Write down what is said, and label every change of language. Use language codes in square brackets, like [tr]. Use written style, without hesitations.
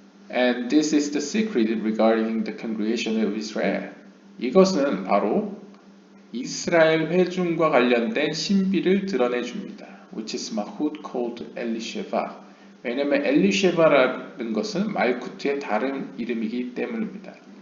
[en] And this is the secret regarding the congregation of Israel. [ko] 이것은 바로 이스라엘 회중과 관련된 신비를 드러내 줍니다. [en] Which is Mahut called Elisheva. [ko] 왜냐하면 엘리셰바라는 것은 말쿠트의 다른 이름이기 때문입니다.